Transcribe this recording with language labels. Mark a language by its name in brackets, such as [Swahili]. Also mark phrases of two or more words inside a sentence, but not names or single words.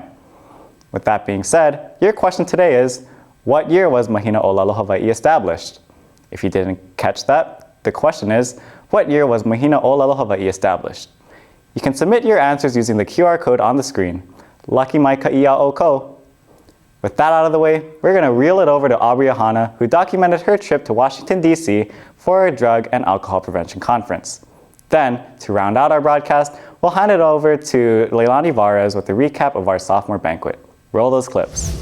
[English] With that being said, your question today is, what year was Mahina Olelo Hawaii established? If you didn't catch that, the question is, what year was Mahina Olelo Hawaii established? You can submit your answers using the QR code on the screen. [Hawaiian] Lucky mai ka'i'a o ko. [English] With that out of the way, we're going to reel it over to Aubrey Ahana, who documented her trip to Washington, D.C. for a drug and alcohol prevention conference. Then, to round out our broadcast, we'll hand it over to Leilani Varez with a recap of our sophomore banquet. Roll those clips.